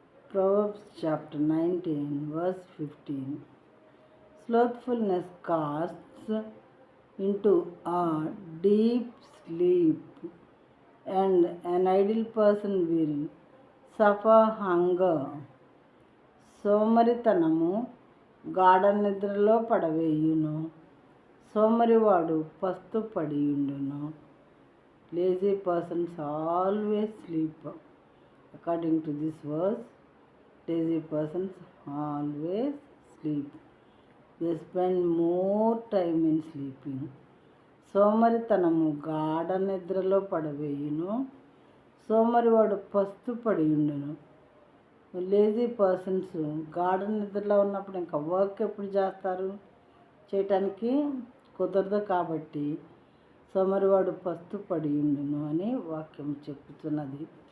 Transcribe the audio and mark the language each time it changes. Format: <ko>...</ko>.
<en>Proverbs chapter 19, verse 15. Slothfulness casts into a deep sleep, and an idle person will suffer hunger.</en> <te>సోమరితనము గాఢ నిద్రలో పడవేయును, సోమరివాడు పస్తు పడియుండును.</te> <en>Lazy persons always sleep. According to this verse, lazy persons always sleep. They spend more time in sleeping.</en> <te>సోమరితనము గాఢ నిద్రలో పడవేయును, సోమరివాడు పస్తు పడియుండును. Lazy persons గాఢ నిద్రలో ఉన్నప్పుడు ఇంకా work ఎప్పుడు చేస్తారు, చేయటానికి కుదరదు. కాబట్టి సోమరివాడు పస్తు పడియుండును అని వాక్యం చెప్తున్నది.</te>